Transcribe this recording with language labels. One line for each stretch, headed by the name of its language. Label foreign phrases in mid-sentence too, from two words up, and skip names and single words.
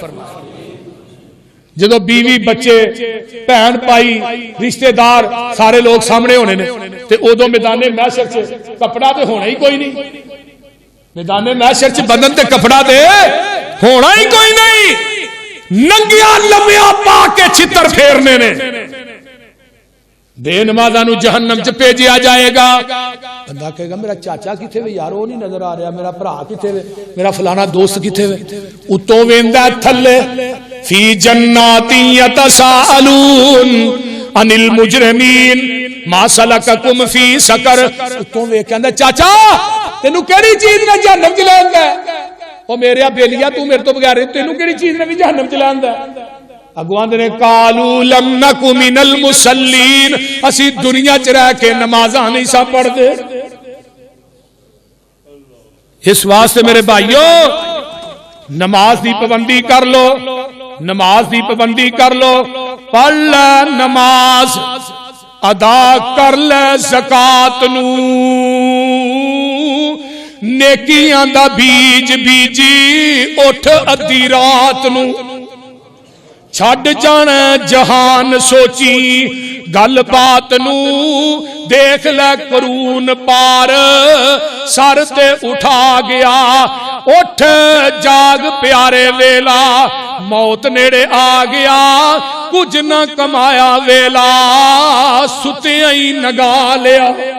Punjabi: جدو بیوی بچے بہن پائی رشتہ دار سارے لوگ سامنے ہونے نے تے ادو میدان محشر سے کپڑا تے ہونا ہی کوئی نہیں. میدان محشر سے بدن تے کپڑا تے ہونا ہی کوئی نہیں. ننگیاں لمحہ پا کے چھتر پھیرنے نے. بے نمازاں نو جہنم چ بھیجیا جائے گا. بندہ کہے گا میرا چاچا کتے وے یار وہ نہیں نظر آ رہا میرا بھرا کتے وے میرا فلانا دوست کتے وے. اتوں ویندا تھلے
Arabic: فی جنات یتساءلون عن المجرمین ما سلککم فی سقر.
Punjabi: اتوں ویکھ کہندا چاچا تینوں کیڑی چیز نے جہنم چ لیندا او میرے بیلیا تو میرے تو بغیر تینوں کیڑی چیز نے بھی جہنم چ لیندا. اگوان نے
Arabic: قالوا لم نک من المصلین
Punjabi: اسی دنیا چ رہ کے نمازاں نہیں سا پڑھ دے. اس واسطے میرے بھائیو نماز دی پابندی کر لو. نماز دی پابندی کر لو. پڑھ لے نماز ادا کر لے زکات نو نیکیاں دا بیج بیجی اٹھ ادھی رات نو چھڈ جانا جہان سوچی گل بات نو دیکھ لے قرون پار سر تے اٹھا گیا اٹھ جاگ پیارے ویلا موت نیڑے آ گیا کچھ نہ کمایا ویلا ستیاں ہی نگا لیا